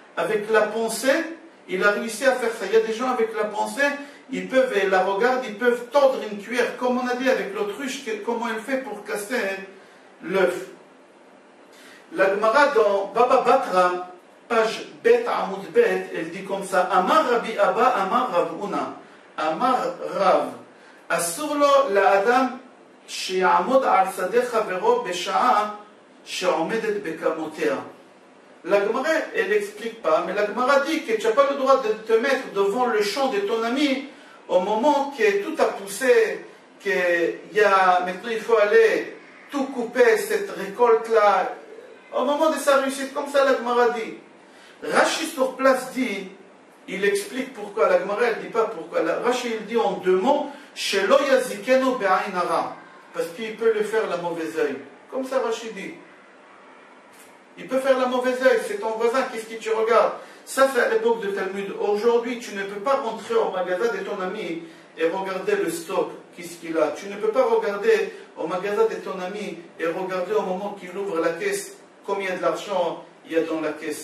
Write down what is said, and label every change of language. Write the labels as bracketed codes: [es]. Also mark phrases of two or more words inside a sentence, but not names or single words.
[fr] Avec la pensée, Il a réussi à faire ça. Il y a des gens avec la pensée, ils peuvent, et la regardent, ils peuvent tordre une cuillère, comme on a dit avec l'autruche, comment elle fait pour casser l'œuf. La Gemara dans Baba Batra, page [he] ב עמוד ב, [fr] elle dit comme ça: [he] אמר רבי אבא אמר רב הונא אמר רב אסור לו לאדם שיעמוד על שדה חברו בשעה שעומדת בקמותיה. [fr] La Gemara, elle n'explique pas, mais la Gemara dit que tu n'as pas le droit de te mettre devant le champ de ton ami au moment que tout a poussé, maintenant il faut aller tout couper cette récolte-là, au moment de sa réussite, comme ça la Gemara dit. Rashi sur place dit, il explique pourquoi, la Gemara elle ne dit pas pourquoi, Rashi il dit en deux mots, [he] שלא יזיקנו בעין הרע, [fr] parce qu'il peut le faire la mauvaise œil, comme ça Rashi dit. Il peut faire la mauvaise œil, c'est ton voisin, qu'est-ce que tu regardes? Ça c'est à l'époque de Talmud. Aujourd'hui tu ne peux pas rentrer au magasin de ton ami et regarder le stock, qu'est-ce qu'il a. Tu ne peux pas regarder au magasin de ton ami et regarder au moment qu'il ouvre la caisse combien d'argent il y a dans la caisse.